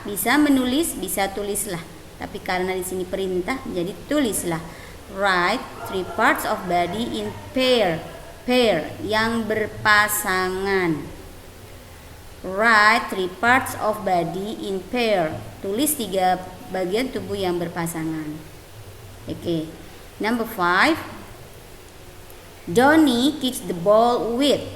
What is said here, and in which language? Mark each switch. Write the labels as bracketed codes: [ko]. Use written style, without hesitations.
[id] Bisa menulis, bisa tulislah. Tapi karena di sini perintah, jadi tulislah. [en] Write 3 parts of body in pair. Pair [id] yang berpasangan. [en] Write 3 parts of body in pair. [id] Tulis 3 bagian tubuh yang berpasangan. [en] Okay. Number 5. Donnie kicks the ball with.